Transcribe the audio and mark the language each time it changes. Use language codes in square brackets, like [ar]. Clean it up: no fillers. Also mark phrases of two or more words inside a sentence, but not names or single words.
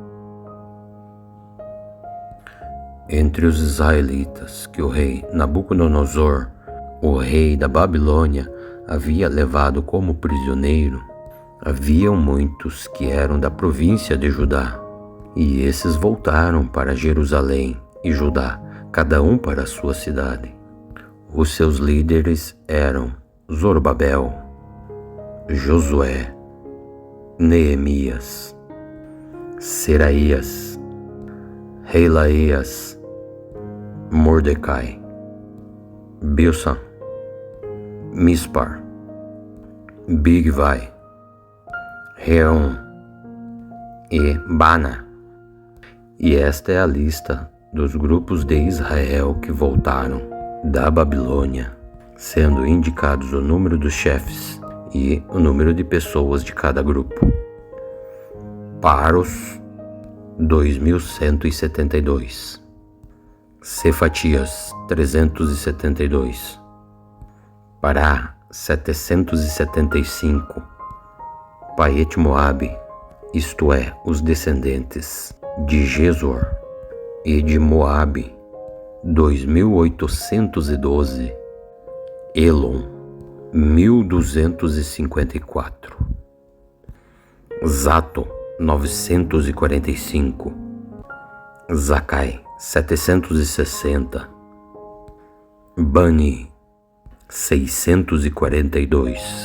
[pt] Entre os israelitas que o rei Nabucodonosor, o rei da Babilônia, havia levado como prisioneiro, haviam muitos que eram da província de Judá, e esses voltaram para Jerusalém e Judá, cada um para a sua cidade. Os seus líderes eram Zorobabel, Josué, Neemias, Seraías, Reilaías, Mordecai, Bilsan, Mispar, Bigvai, Reum e Bana. E esta é a lista dos grupos de Israel que voltaram da Babilônia, sendo indicados o número dos chefes e o número de pessoas de cada grupo. Paros, 2.172. Cefatias, 372. Pará, 775. Paete Moabe, isto é, os descendentes de Jesor e de Moabe, 2.812. Elon, 1.254. Zato, 945. Zacai, 760. Bani, 642.